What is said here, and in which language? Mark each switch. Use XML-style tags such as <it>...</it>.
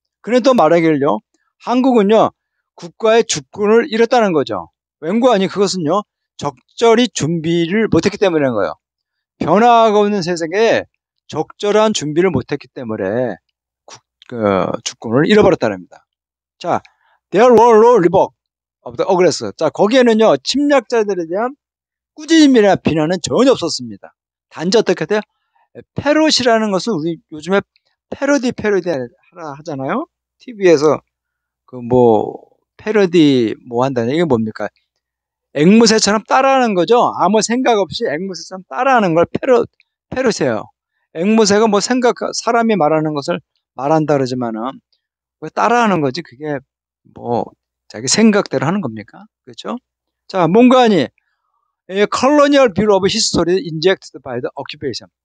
<ko>그런데 또 말하기를요, 한국은요, 국가의 주권을 잃었다는 거죠. 왠고 아니 그것은요, 적절히 준비를 못했기 때문인 거예요. 변화하고 있는 세상에 적절한 준비를 못했기 때문에 주권을 잃어버렸다는 겁니다.</ko> <en>자, there were no revoke of the aggressor.</en> <ko>자, 거기에는요, 침략자들에 대한 꾸짖음이나 비난은 전혀 없었습니다. 단지 어떻게 돼요? 패롯이라는 것을 우리 요즘에 패러디 하라 하잖아요. TV에서 패러디 한다는 이게 뭡니까? 앵무새처럼 따라하는 거죠. 아무 생각 없이 앵무새처럼 따라하는 걸 패롯이에요. 앵무새가 사람이 말하는 것을 말한다 그러지만은 따라하는 거지. 그게 자기 생각대로 하는 겁니까? 그렇죠? 자, 뭔가 아니</ko> <en>colonial view of history injected by the occupation.</en>